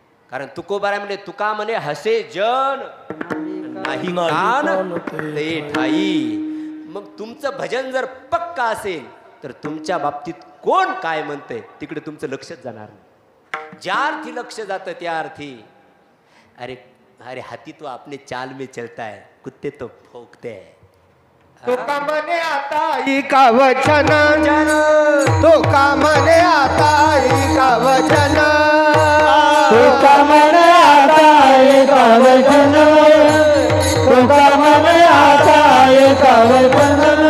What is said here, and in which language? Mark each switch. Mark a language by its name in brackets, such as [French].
[Marathi] कारण तुकोबारा म्हणजे तुका म्हणे हसे जन नाही कान ते ठाई. मग तुमचं भजन जर पक्का असेल तर तुमच्या बाबतीत कोण काय म्हणतंय तिकडे तुमचं लक्षच जाणार नाही. ज्या अर्थी लक्ष जातं त्या अर्थी अरे अरे [Hindi] हाथी तो अपने चाल में चलता है, कुत्ते तो भौंकते हैं. [Marathi] तुका म्हणे आता इका वचन तुका म्हणे आता इका वचन तुका म्हणे आता एका वचन तुका म्हणे आता एका वचन